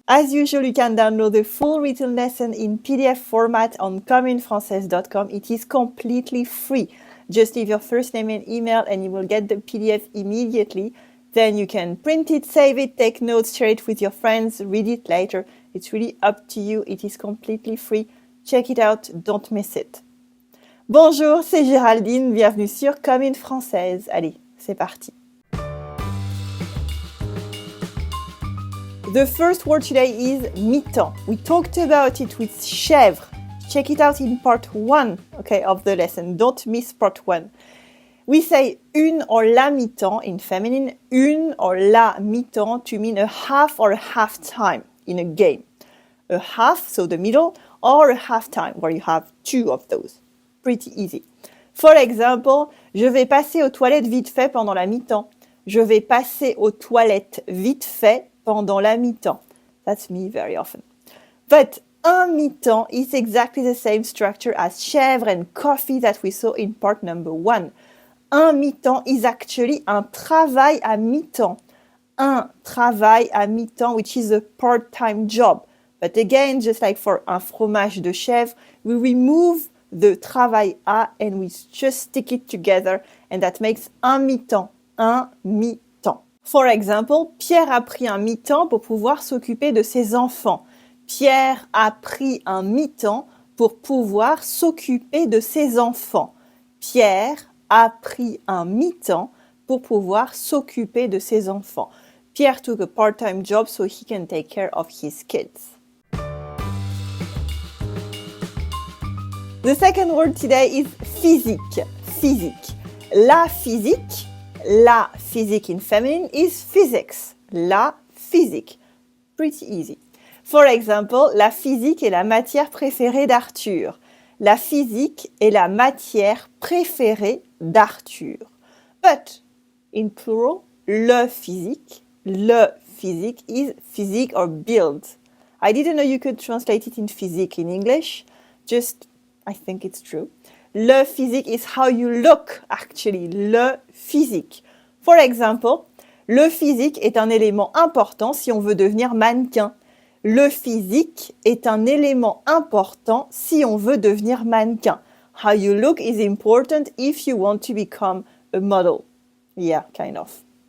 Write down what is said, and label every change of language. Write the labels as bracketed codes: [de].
[en] As usual, you can download the full written lesson in PDF format on communefrancaise.com. It is completely free. Just leave your first name and email and you will get the PDF immediately. Then you can print it, save it, take notes, share it with your friends, read it later. It's really up to you. It is completely free. Check it out. Don't miss it. [fr] Bonjour, c'est Géraldine. Bienvenue sur Commune Française. Allez, c'est parti. [en] The first word today is mi-temps. We talked about it with chèvre. Check it out in part 1, of the lesson. Don't miss part 1. We say [fr] une or la mi-temps [en] in feminine, une or la mi-temps to mean a half or a half time in a game. A half, so the middle, or a half time where you have 2 of those. Pretty easy. For example, [fr] je vais passer aux toilettes vite fait pendant la mi-temps. Je vais passer aux toilettes vite fait pendant la mi-temps. [en] That's me very often. But un mi-temps is exactly the same structure as chèvre and coffee that we saw in part number 1. [fr] Un mi-temps [en] is actually [fr] un travail à mi-temps. Un travail à mi-temps, [en] which is a part-time job. But again, just like for [fr] un fromage de chèvre, [en] we remove the travail à and we just stick it together and that makes un mi-temps. [fr] Un mi-temps. [en] For example, [fr] Pierre a pris un mi-temps pour pouvoir s'occuper de ses enfants. Pierre a pris un mi-temps pour pouvoir s'occuper de ses enfants. Pierre a pris un mi-temps pour pouvoir s'occuper de ses enfants. [en] Pierre took a part-time job so he can take care of his kids. The second word today is physique. Physique. La physique in feminine is physics. [fr] La physique. [en] Pretty easy. [fr] For example, la physique est la matière préférée d'Arthur. La physique est la matière préférée d'Arthur. [en] But, in plural, [fr] le physique [en] is physique or build. I didn't know you could translate it in physique in English. I think it's true. [fr] Le physique [en] is how you look, actually. [fr] Le physique. [en] For example, [fr] le physique est un élément important si on veut devenir mannequin. Le physique est un élément important si on veut devenir mannequin. [en] How you look is important if you want to become a model. Yeah, kind of.